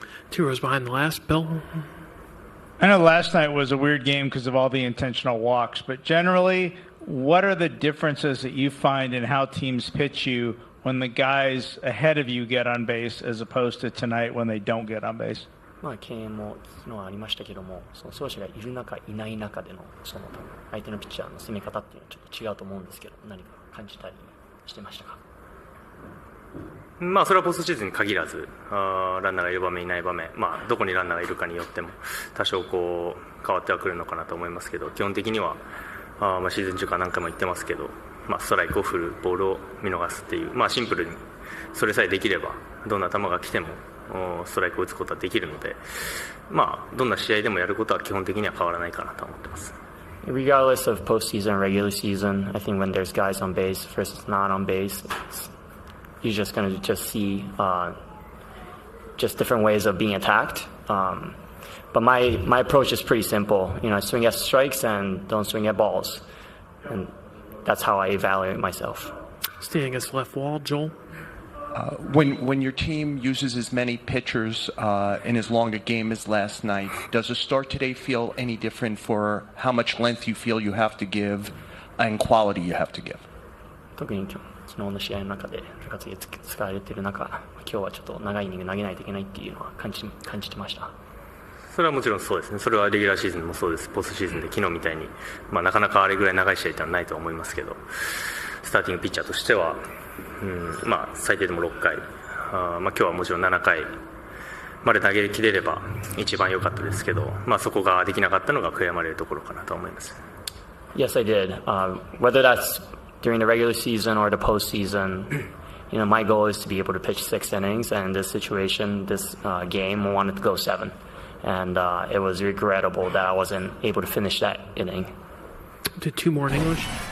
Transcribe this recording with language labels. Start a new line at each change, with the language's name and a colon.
English: 2 rows behind the last, Bill. I know last night was a weird game because of all the intentional walks, but generally, what are the differences that you find in how teams pitch you when the guys ahead of you get on base as opposed to tonight when they don't get on base?
Japanese: まあ敬遠も昨日はありましたけども、その走者がいる中いない中でのその相手のピッチャーの攻め方っていうのはちょっと違うと思うんですけど、何か感じたりしてましたか？まあそれはポストシーズンに限らず、ランナーがいる場面いない場面、まあどこにランナーがいるかによっても多少こう変わってはくるのかなと思いますけど、基本的にはまあシーズン中から何回も言ってますけど、まあストライクを振る、ボールを見逃すっていう、まあシンプルにそれさえできればどんな球が来てもストライクを打つことはできるので、まあどんな試合でもやることは基本的には変わらないかなと思ってます。
English: Regardless of postseason or regular season, I think when there's guys on base versus not on base, you're just going to see just different ways of being attacked. But my approach is pretty simple. I swing at strikes and don't swing at balls, and that's how I evaluate myself. Standing against the left wall, Joel. When your team uses as many pitchers in as long a game as last night, does the start today feel any different for how much length you feel you have to give and quality you have to give?
Japanese: 特に昨日の試合の中で部活で使われている中、今日はちょっと長いイニング投げないといけないっていうのは感じてました。それはもちろんそうですね。それはレギュラーシーズンもそうです。ポストシーズンで昨日みたいに、まあなかなかあれぐらい長い試合ってのはないと思いますけど、スターティングピッチャーとしては、まあ最低でも6回、まあ今日はもちろん7回まで投げ切れれば一番良かったですけど、まあそこができなかったのが悔やまれるところかなと思います。
English: Yes, I did. Whether that's during the regular season or the postseason, my goal is to be able to pitch 6 innings, and in this situation, this game, I wanted to go 7. And it was regrettable that I wasn't able to finish that inning. Did 2 more in English?